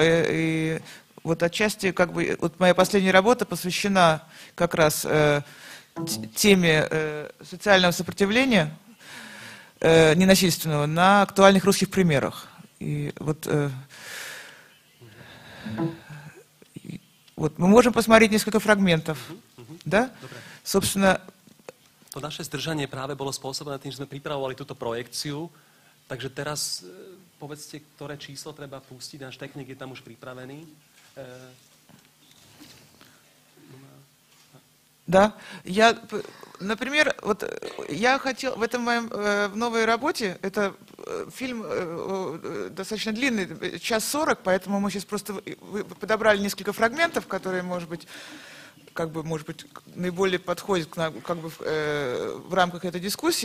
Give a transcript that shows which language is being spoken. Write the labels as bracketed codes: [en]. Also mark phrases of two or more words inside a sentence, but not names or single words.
[ru] И вот отчасти, как бы, вот моя последняя работа посвящена как раз теме социального сопротивления, ненасильственного, на актуальных русских примерах. И вот, вот мы можем посмотреть несколько фрагментов. Да? Dobre. Собственно... [sk] To naše zdržanie práve bolo spôsobené tým, že sme pripravovali túto projekciu. Takže teraz povedzte, ktoré číslo treba pustiť. Náš technik je tam už pripravený. [ru] Да, например, вот я хотел в этом моем в новой работе, это фильм достаточно длинный, 1:40, поэтому мы сейчас просто подобрали несколько фрагментов, которые, может быть, наиболее подходят как бы в рамках этой дискуссии.